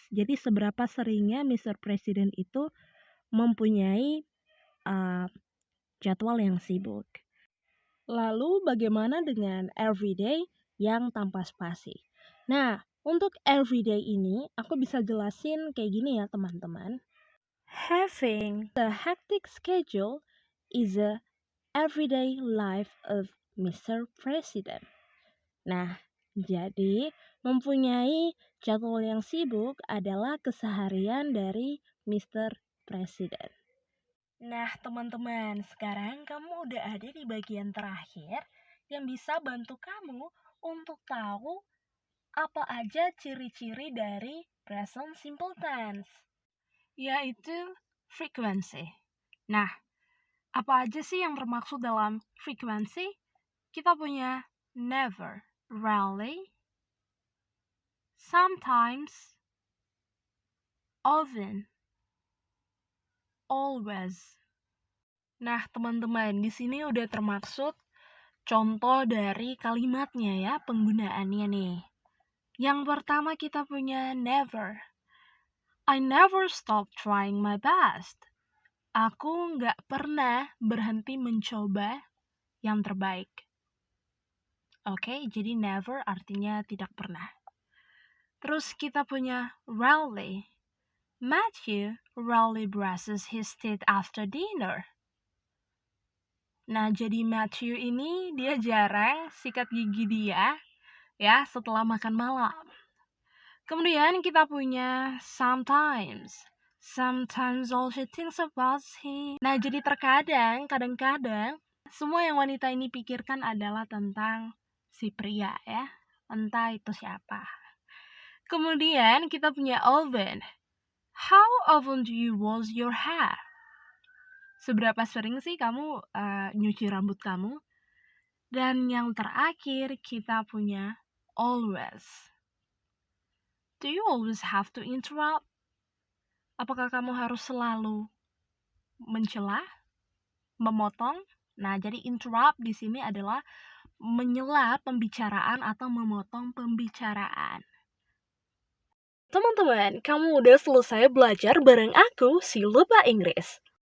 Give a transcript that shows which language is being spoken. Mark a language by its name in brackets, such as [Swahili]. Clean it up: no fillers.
[Indonesian] Jadi seberapa seringnya Mr. Presiden itu mempunyai jadwal yang sibuk. Lalu bagaimana dengan everyday yang tanpa spasi? Nah, untuk everyday ini aku bisa jelasin kayak gini ya teman-teman. [English] Having a hectic schedule is a everyday life of Mr. President. [Indonesian] Nah, jadi mempunyai jadwal yang sibuk adalah keseharian dari Mr. President. Nah, teman-teman, sekarang kamu udah ada di bagian terakhir yang bisa bantu kamu untuk tahu apa aja ciri-ciri dari present simple tense, yaitu frekuensi. Nah, apa aja sih yang termaksud dalam frekuensi? Kita punya never, rarely, sometimes, often, always. Nah, teman-teman, di sini udah termaksud contoh dari kalimatnya ya, penggunaannya nih. Yang pertama kita punya never. [English] I never stop trying my best. [Indonesian] Aku nggak pernah berhenti mencoba yang terbaik. Oke, jadi never artinya tidak pernah. Terus kita punya rarely. [English] Matthew rarely brushes his teeth after dinner. [Indonesian] Nah, jadi Matthew ini dia jarang sikat gigi dia ya setelah makan malam. Kemudian kita punya sometimes. [English] Sometimes all she thinks about him. [Indonesian] Nah, jadi terkadang, kadang-kadang semua yang wanita ini pikirkan adalah tentang si pria ya. Entah itu siapa. Kemudian kita punya often. [English] How often do you wash your hair? [Indonesian] Seberapa sering sih kamu nyuci rambut kamu? Dan yang terakhir kita punya always. [English] Do you always have to interrupt? [Indonesian] Apakah kamu harus selalu mencela, memotong? Nah, jadi interrupt di sini adalah menyela pembicaraan atau memotong pembicaraan. Teman-teman, kamu udah selesai belajar bareng aku, si Lupa Inggris.